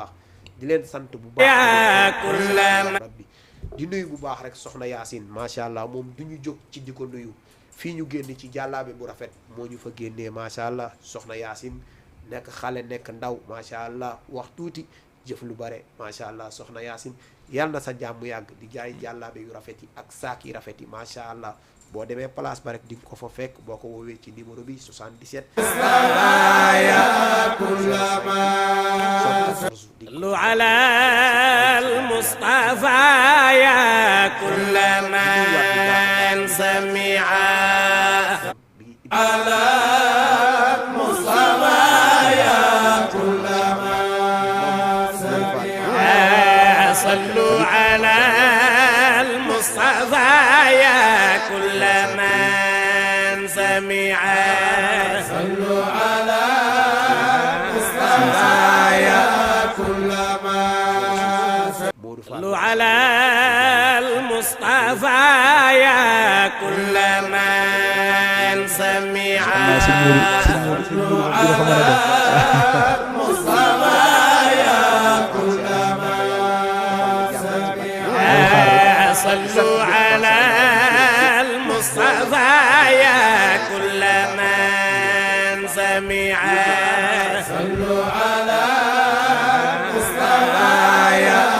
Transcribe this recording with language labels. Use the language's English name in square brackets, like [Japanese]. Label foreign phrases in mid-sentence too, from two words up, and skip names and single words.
[Wolof] baax di leen sant bu baax rabbi di nuyu bu baax rek soxna Yaasin [Arabic] ما شاء الله [Wolof] moom du ñu jóg ci di ko nuyu fii ñu génn ci jàllaabe bu rafet moo ñu fa génnee [Arabic] ما شاء الله [Wolof] soxna Yaasin nekk xale nekk ndaw [Arabic] ما شاء الله [Wolof] wax tuuti jëf lu bare [Arabic] ما شاء الله [Wolof] soxna Yaasin yàlla na sa jàmm yàgg di jaay jàllaabe yu rafet yi ak saak yi rafet yi [Arabic] ما شاء الله [Wolof] boo demee place ba rek di nga ko fa fekk boo ko woowee ci numéro bi 77 [Arabic] لوا على المصطفى يا كل من سمع على مصطفى يا كل من سمع صلوا على المصطفى يا كل من سمع صلوا على مصطفى يا صلوا على المصطفى يا كل من سمع صلوا على المصطفى يا كل من سمع صلوا على المصطفى يا كل من سمع صلوا على المصطفى يا